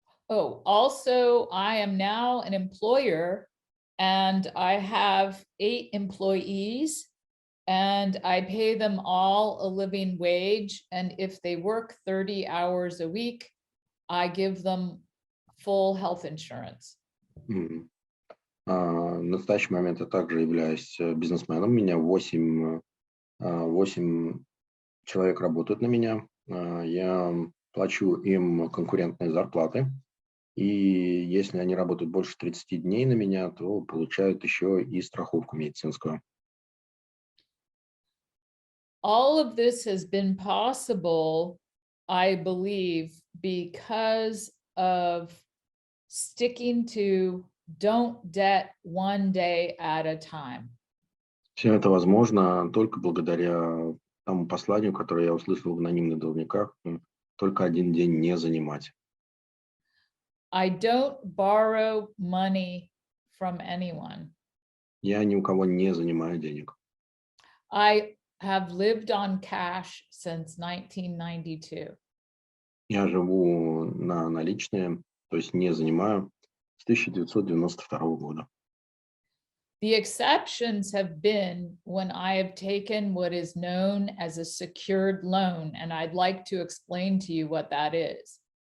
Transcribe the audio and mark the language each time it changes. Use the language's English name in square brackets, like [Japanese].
[English] Also, I am now an employer and I have 8 employees and I pay them all a living wage. And if they work 30 hours a week, I give them full health insurance. [Russian] В настоящий момент я также являюсь бизнесменом. У меня 8 человек работают на меня. Я плачу им конкурентные зарплаты. И если они работают больше 30 дней на меня, то получают еще и страховку медицинскую. [English] All of this has been possible, I believe, because of sticking to don't debt one day at a time. [Russian] Все это возможно только благодаря тому посланию, которое я услышал в анонимных должниках, только один день не занимать. [English] I don't borrow money from anyone. [Russian] Я ни у кого не занимаю денег. [English] I have lived on cash since 1992. [Russian] Я живу на наличные, то есть не занимаю с 1992 года. [English] The exceptions have been when I have taken what is known as a secured loan, and I'd like to explain to you what that is.